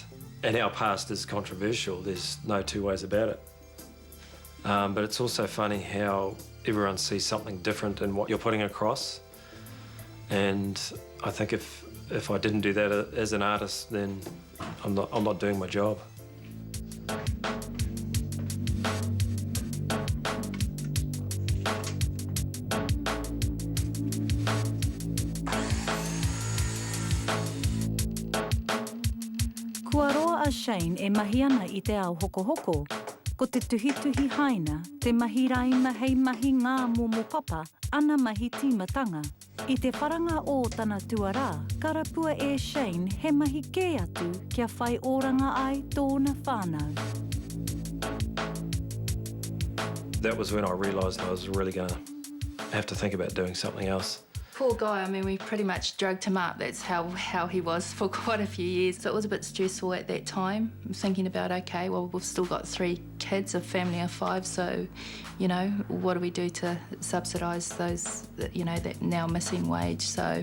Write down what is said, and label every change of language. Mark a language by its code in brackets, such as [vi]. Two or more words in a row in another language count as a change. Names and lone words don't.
[en] And our past is controversial, there's no two ways about it. But it's also funny how everyone sees something different in what you're putting across. And I think if I didn't do that as an artist, then I'm not doing my job. [mi] Kua roa a Shane e mahi ana I te ao hoko-hoko. Ko te tuhituhi haina, te mahi raima hei mahi ngā momo papa, ana mahi tīmatanga. I te wharanga o tana tuarā, karapua e Shane he mahi kē atu kia whai oranga ai tōna whānau. [en] That was when I realised I was really going to have to think about doing something else. Poor guy, I mean, we pretty much drugged him up. That's how he was for quite a few years. So it was a bit stressful at that time, thinking about, OK, well, we've still got 3 kids, a family of 5, so, you know, what do we do to subsidise those, you know, that now missing wage, so...